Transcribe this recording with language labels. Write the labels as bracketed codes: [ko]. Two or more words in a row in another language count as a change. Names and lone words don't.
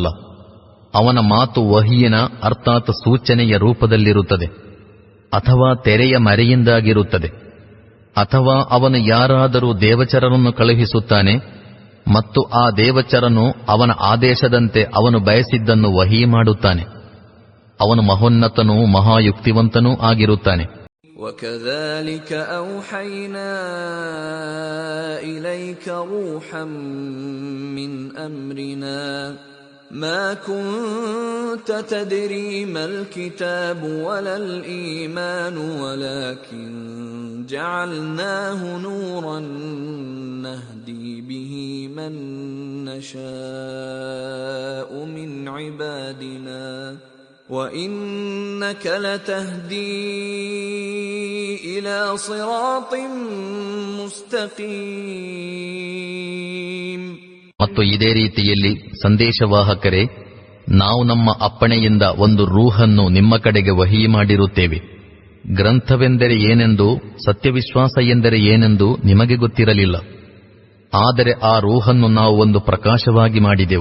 [kn] ಅವನ ಮಾತು ವಹಿಯಿನ ಅರ್ಥಾತ್ ಸೂಚನೆಯ ರೂಪದಲ್ಲಿರುತ್ತದೆ, ಅಥವಾ ತೆರೆಯ ಮರೆಯಿಂದಾಗಿರುತ್ತದೆ, ಅಥವಾ ಅವನು ಯಾರಾದರೂ ದೇವಚರರನ್ನು ಕಳುಹಿಸುತ್ತಾನೆ ಮತ್ತು ಆ ದೇವಚರನು ಅವನ ಆದೇಶದಂತೆ ಅವನು ಬಯಸಿದ್ದನ್ನು ವಹಿ ಮಾಡುತ್ತಾನೆ. ಅವನು ಮಹೋನ್ನತನೂ ಮಹಾಯುಕ್ತಿವಂತನೂ ಆಗಿರುತ್ತಾನೆ. [ar] وَكَذَلِكَ أَوْحَيْنَا إِلَيْكَ رُوحًا مِّنْ أَمْرِنَا مَا كُنْتَ تَدْرِي مَا الْكِتَابُ وَلَا الْإِيمَانُ وَلَكِنْ جَعَلْنَاهُ نُورًا نَهْدِي بِهِ مَن نَّشَاءُ مِنْ عِبَادِنَا وَإِنَّكَ لَتَهْدِي إِلَى صِرَاطٍ مُسْتَقِيمٍ. [kn] ಮತ್ತು ಇದೇ ರೀತಿಯಲ್ಲಿ ಸಂದೇಶವಾಹಕರೇ, ನಾವು ನಮ್ಮ ಅಪ್ಪಣೆಯಿಂದ ಒಂದು ರೂಹನ್ನು ನಿಮ್ಮ ಕಡೆಗೆ ವಹಿ ಮಾಡಿರುತ್ತೇವೆ. ಗ್ರಂಥವೆಂದರೆ ಏನೆಂದು, ಸತ್ಯವಿಶ್ವಾಸ ಎಂದರೆ ಏನೆಂದು ನಿಮಗೆ ಗೊತ್ತಿರಲಿಲ್ಲ. ಆದರೆ ಆ ರೂಹನ್ನು ನಾವು ಒಂದು ಪ್ರಕಾಶವಾಗಿ ಮಾಡಿದೆವು.